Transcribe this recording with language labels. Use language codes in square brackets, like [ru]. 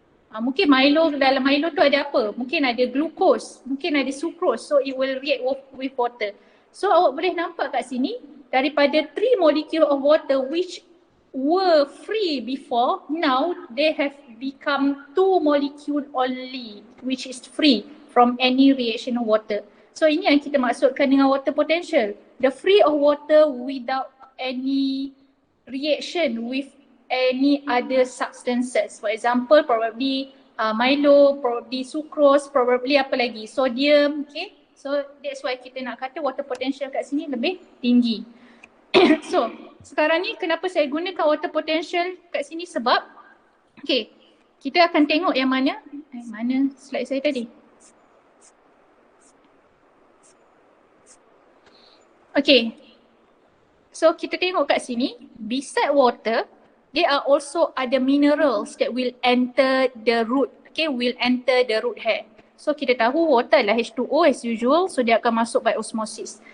[ms] Mungkin Milo, dalam Milo tu ada apa? [en] Mungkin ada glucose, [ms] mungkin ada [en] sucrose, so it will react with water. [ms] So awak boleh nampak kat sini, [en] daripada 3 molecule of water which were free before, now they have become 2 molecule only which is free from any reaction of water. [ms] So ini yang kita maksudkan dengan [en] water potential. The free of water without any reaction with any other substances. For example, probably Milo, probably sucrose, probably [ms] apa lagi, [en] sodium, okay. So that's why [ms] kita nak kata water potential kat sini lebih tinggi. So sekarang ni kenapa saya gunakan water potential kat sini sebab, okay, kita akan tengok yang mana, mana slide saya tadi. [en] Okay, so [ms] kita tengok kat sini, [en] beside water, there are also other minerals that will enter the root, okay, will enter the root hair. So [ms] kita tahu [en] water adalah H2O as usual, so [ms] dia akan masuk [en] by osmosis.